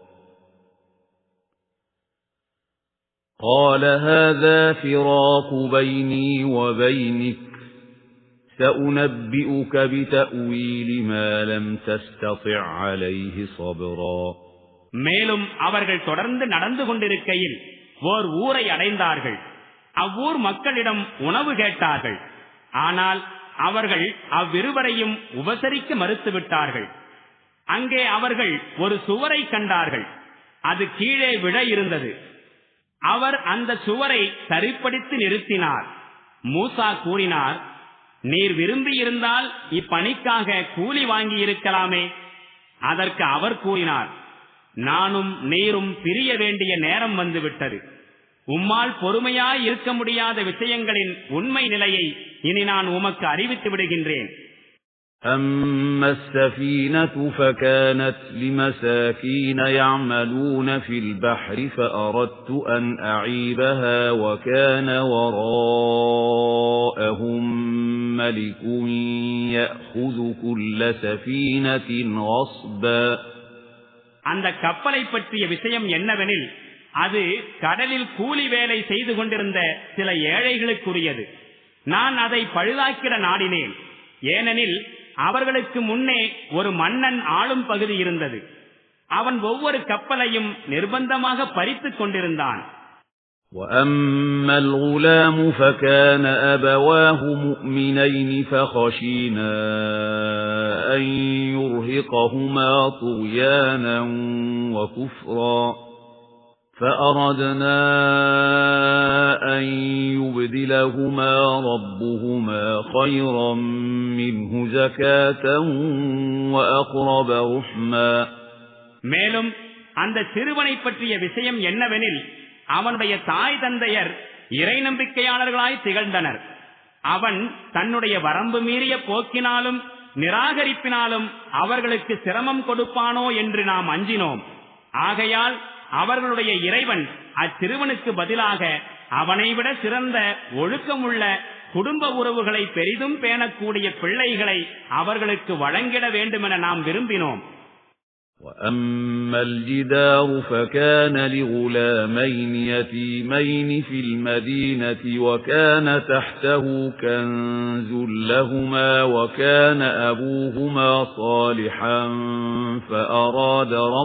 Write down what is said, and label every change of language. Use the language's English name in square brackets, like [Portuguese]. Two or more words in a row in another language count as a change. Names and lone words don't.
[Arabic] قال هذا فراق بيني وبينك سأنبئك بتأويل ما لم تستطع عليه صبرا. [Tamil] மேலும் அவர்கள் தொடர்ந்து நடந்து கொண்டிருக்கையில் ஓர் ஊரை அடைந்தார்கள். அவ்வூர் மக்களிடம் உணவு கேட்டார்கள். ஆனால் அவர்கள் அவ்விருவரையும் உபசரிக்க மறுத்துவிட்டார்கள். அங்கே அவர்கள் ஒரு சுவரை கண்டார்கள். அது கீழே விழ இருந்தது. அவர் அந்த சுவரை சரிப்படுத்தி நிறுத்தினார். மூசா கூறினார், நீர் விரும்பியிருந்தால் இப்பணிக்காக கூலி வாங்கி இருக்கலாமே. அதற்கு அவர் கூறினார், நானும் நீரும் பிரிய வேண்டிய நேரம் வந்துவிட்டது. உம்மால் பொறுமையாய் இருக்க முடியாத விஷயங்களின் உண்மை நிலையை இனி நான் உமக்கு அறிவித்து விடுகின்றேன். [Arabic] أما السفينة فكانت لمساكين يعملون في البحر فأردت أن أعيبها وكان وراءهم ملك يأخذ كل سفينة غصبا. [Tamil] அந்த கப்பலை பற்றிய விஷயம் என்னவெனில், அது கடலில் கூலி வேலை செய்து கொண்டிருந்த சில ஏழைகளுக்குரியது. நான் அதை பழுதாக்கிட நாடினேன். ஏனெனில் அவர்களுக்கு முன்னே ஒரு மன்னன் ஆளும் பகுதி இருந்தது. அவன் ஒவ்வொரு கப்பலையும் நிர்பந்தமாக பறித்துக் கொண்டிருந்தான். [Arabic] وَأَمَّا الْغُلَامُ فَكَانَ أَبَوَاهُ مُؤْمِنَيْنِ فَخَشِينَا أَن يُرْهِقَهُمَا طُغْيَانًا وَكُفْرًا فَأَرَدْنَا أَن يُبْدِلَهُمَا رَبُّهُمَا خَيْرًا مِنْهُ زَكَاةً وَأَقْرَبَ رُحْمًا. [Tamil] மேலும் அந்த சிறுவனை பற்றிய விஷயம் என்னவெனில், அவனுடைய தாய் தந்தையர் இறை நம்பிக்கையாளர்களாய் திகழ்ந்தனர். அவன் தன்னுடைய வரம்பு மீறிய போக்கினாலும் நிராகரிப்பினாலும் அவர்களுக்கு சிரமம் கொடுப்பானோ என்று நாம் அஞ்சினோம். ஆகையால் அவர்களுடைய இறைவன் அச்சிறுவனுக்கு பதிலாக அவனை விட சிறந்த ஒழுக்கமுள்ள குடும்ப உறவுகளை பெரிதும் பேணக்கூடிய பிள்ளைகளை அவர்களுக்கு வழங்கிட வேண்டுமென நாம் விரும்பினோம். [Arabic] وَأَمَّا الْجِدَارُ فَكَانَ لِغُلَامَيْنِ يَتِيمَيْنِ فِي الْمَدِينَةِ وَكَانَ تَحْتَهُ كَنزٌ لَهُمَا وَكَانَ أَبُوهُمَا صَالِحًا فَأَرَادَ